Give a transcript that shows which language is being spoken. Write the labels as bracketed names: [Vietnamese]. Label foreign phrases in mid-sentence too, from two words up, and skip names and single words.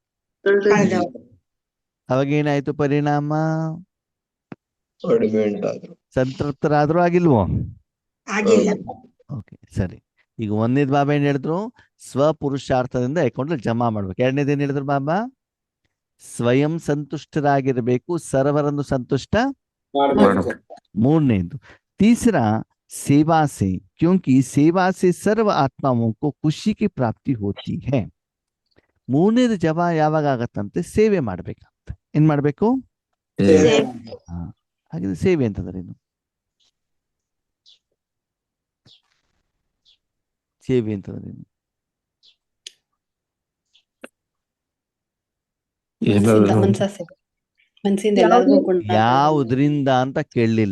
[Kannada] ಅವಾಗ ಏನಾಯ್ತು ಪರಿಣಾಮ? ಸಂತೃಪ್ತರಾದ್ರೂ ಆಗಿಲ್ವೋ? ಓಕೆ, ಸರಿ. ಈಗ ಒಂದನೇದು ಬಾಬಾ ಏನ್ ಹೇಳಿದ್ರು? ಸ್ವಪುರುಷಾರ್ಥದಿಂದ ಅಕೌಂಟ್ ಜಮಾ ಮಾಡ್ಬೇಕು. ಎರಡನೇದು ಏನ್ ಹೇಳಿದ್ರು ಬಾಬಾ? ಸ್ವಯಂ ಸಂತುಷ್ಟರಾಗಿರ್ಬೇಕು, ಸರ್ವರನ್ನು ಸಂತುಷ್ಟ. [Hindi] ಮೂರನೇದು तीसरा सेवा से, क्योंकि सेवा से सर्व आत्माओं को खुशी की प्राप्ति होती है. [Kannada] ಮೂರನೇದು ಯಾವಾಗ ಆಗತ್ತಂತೆ? ಸೇವೆ ಮಾಡ್ಬೇಕಂತ. ಏನ್ ಮಾಡ್ಬೇಕು? ಹಾಗಿದ್ರೆ ಸೇವೆ ಅಂತಂದ್ರೇನು? ಸೇವೆ ಅಂತಂದ್ರೇನು? ಯಾವುದ್ರಿಂದ ಅಂತ ಕೇಳಲಿಲ್ಲ.